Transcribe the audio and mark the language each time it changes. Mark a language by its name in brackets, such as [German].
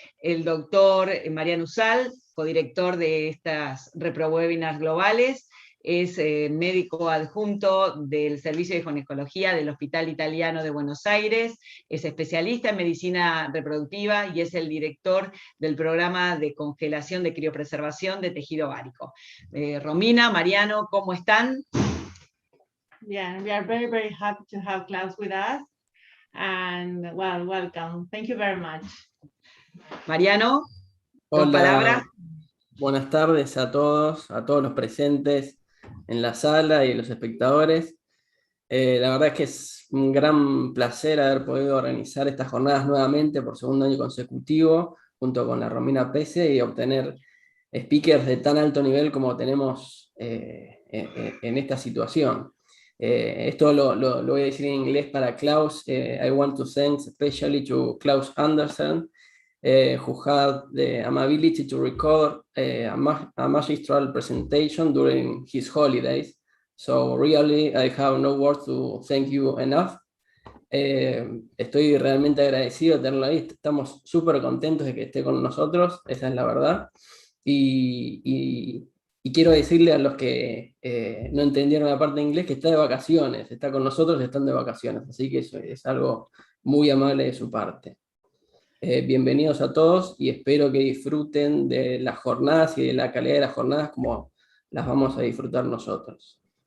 [Spanish] El doctor Mariano Usal, codirector de estas Reprowebinars globales, es médico adjunto del Servicio de Ginecología del Hospital Italiano de Buenos Aires, es especialista en medicina reproductiva y es el director del programa de congelación de criopreservación de tejido ovárico. Romina, Mariano, ¿cómo están? [English] Yeah, we are very, very happy to have Klaus with us. And well, welcome. Thank you very much. [Spanish] Mariano, hola, dos palabras. Buenas tardes a todos los presentes en la sala y los espectadores. La verdad es que es un gran placer haber podido organizar estas jornadas nuevamente por segundo año consecutivo, junto con la Romina Pese, y obtener speakers de tan alto nivel como tenemos en esta situación. Esto lo voy a decir en inglés para Klaus. [English] I want to thank especially to Klaus Andersen, who had the ability to record a magistral presentation during his holidays. So really, I have no words to thank you enough. [Spanish] Estoy realmente agradecido de tenerlo ahí. Estamos súper contentos de que esté con nosotros, esa es la verdad. Y quiero decirle a los que no entendieron la parte de inglés que está de vacaciones, está con nosotros, están de vacaciones. Así que eso es algo muy amable de su parte. Bienvenidos a todos y espero que disfruten de las jornadas y de la calidad de las jornadas como las vamos a disfrutar nosotros.